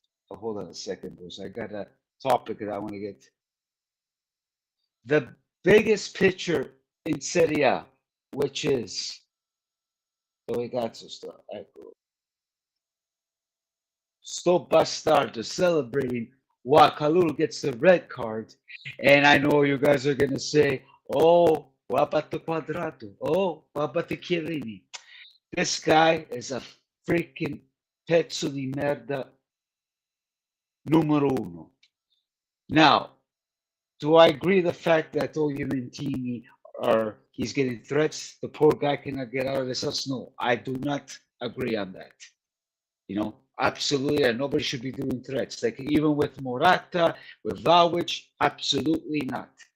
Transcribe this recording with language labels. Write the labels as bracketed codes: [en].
[en] Oh, hold on a second, Bruce. I got a topic that I want to get. The biggest picture in Serie A, which is [it] dove cazzo sta? Ecco. Sto bastardo [en] celebrating while Kalulu gets the red card. And I know you guys are going to say, oh, what about the Quadrato? Oh, what about the Chiellini? This guy is a freaking [it] pezzo di merda numero uno. [en] Now, do I agree the fact that Juventini he's getting threats? The poor guy cannot get out of this house? No, I do not agree on that. Absolutely, and nobody should be doing threats. Like even with Morata, with Vlahovic, absolutely not.